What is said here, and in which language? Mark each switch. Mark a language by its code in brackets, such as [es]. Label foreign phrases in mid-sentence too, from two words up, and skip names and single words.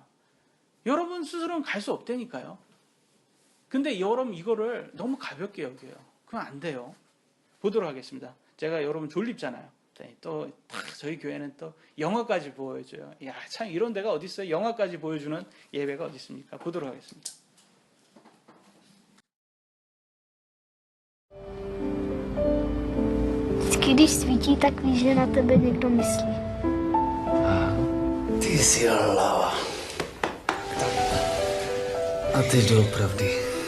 [ko] 여러분 스스로는 갈 수 없다니까요. 근데 여러분 이거를 너무 가볍게 여겨요. 그건 안 돼요. 보도록 하겠습니다. 제가 여러분 졸립잖아요. 또 저희 교회는 또 영화까지 보여줘요. 야, 참 이런 데가 어디 있어요? 영화까지 보여주는 예배가 어디 있습니까? 보도록 하겠습니다. [cs] Když svítí, tak víš, že na tebe někdo myslí. Ty jsi lava. A ty doopravdy.